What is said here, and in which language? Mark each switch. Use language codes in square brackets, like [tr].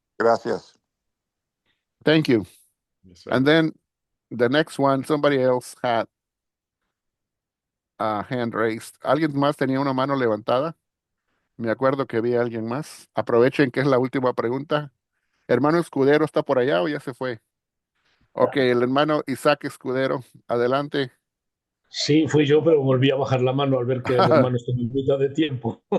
[es] Gracias. [en] Thank you. Yes, sir. And then the next one, somebody else had a hand raised. [es] ¿Alguien más tenía una mano levantada? Me acuerdo que vi a alguien más. Aprovechen que es la última pregunta. Hermano Escudero, ¿está por allá o ya se fue? Ok, el hermano Isaac Escudero, adelante. Sí, fui yo, pero volví a bajar la mano al ver que el hermano está en mitad de tiempo.